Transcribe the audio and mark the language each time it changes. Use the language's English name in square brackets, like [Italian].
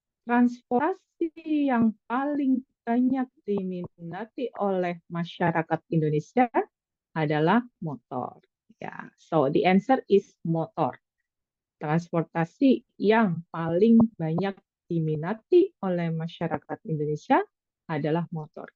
[Indonesian] Transportasi yang paling banyak diminati oleh masyarakat Indonesia adalah motor. [English] Ya, so the answer is motor. [Indonesian] Transportasi yang paling banyak diminati oleh masyarakat Indonesia adalah motor.